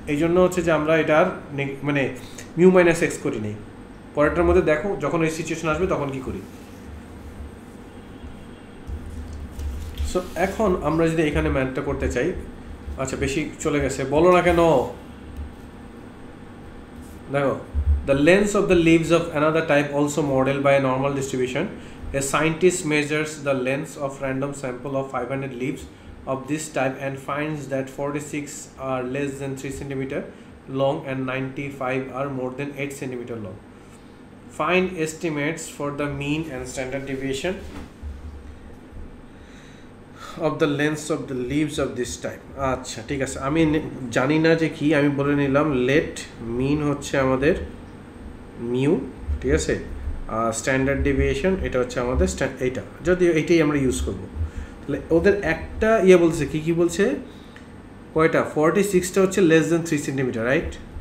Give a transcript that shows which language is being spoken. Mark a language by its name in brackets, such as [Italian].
[Bangla] এই জন্য হচ্ছে যে আমরা এটার মানে মিউ মাইনাস এক্স করি নেই। পরেরটার মধ্যে দেখো যখন এই সিচুয়েশন আসবে তখন কি করি। সো এখন আমরা যদি এখানে ম্যাথটা করতে চাই, আচ্ছা বেশি চলে গেছে, বলো না কেন? দেখো, [English] the length of the leaves of another type also modeled by a normal distribution. A scientist measures the length of random sample of 500 leaves of this type and finds that 46 are less than 3 centimeter long and 95 are more than 8 centimeter long. Find estimates for the mean and standard deviation of the lengths of the leaves of this type. [Bangla] আচ্ছা ঠিক আছে, আমি জানি না যে কি, আমি বলে নিলাম লেট মিন হচ্ছে আমাদের মিউ, ঠিক আছে, স্ট্যান্ডার্ড ডেভিয়েশন এটা হচ্ছে আমাদের এইটা, যদিও এইটাই আমরা ইউজ করব। তাহলে ওদের একটা ইয়ে বলছে, কি বলছে, কয়টা, 46টা হচ্ছে লেস দেন 3 সেন্টিমিটার, রাইট?